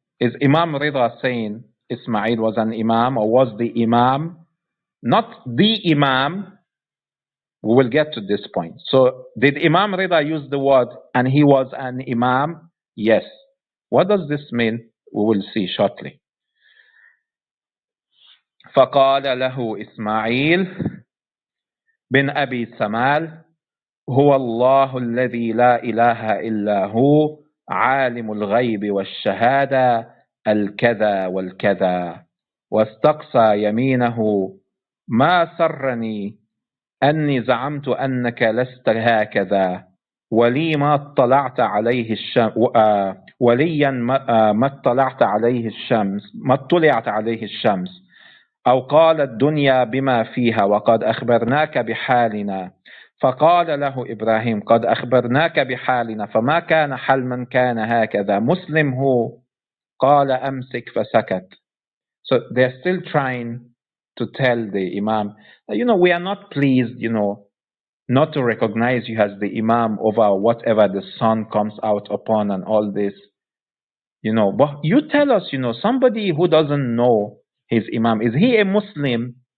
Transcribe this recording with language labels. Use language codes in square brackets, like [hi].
[en] Is Imam Rida saying Ismail was an Imam, or was the Imam? Not the Imam. We will get to this point. So did Imam Rida use the word and he was an Imam? Yes. What does this mean? We will see shortly. [ar] فقال له إسماعيل بن أبي سمال هو الله الذي لا إله إلا هو عالم الغيب والشهادة الكذا والكذا واستقصى يمينه ما سرني أني زعمت أنك لست هكذا ولي ما اطلعت عليه الشمس وليا ما اطلعت عليه الشمس ما اطلعت عليه الشمس أو قال الدنيا بما فيها وقد أخبرناك بحالنا فقال له إبراهيم قد أخبرناك بحالنا فما كان حل من كان هكذا مسلم هو قال أمسك فسكت. [en] So they're still trying to tell the Imam, we are not pleased, not to recognize you as the Imam over whatever the sun comes out upon and all this. But you tell us, somebody who doesn't know his Imam, is he a Muslim?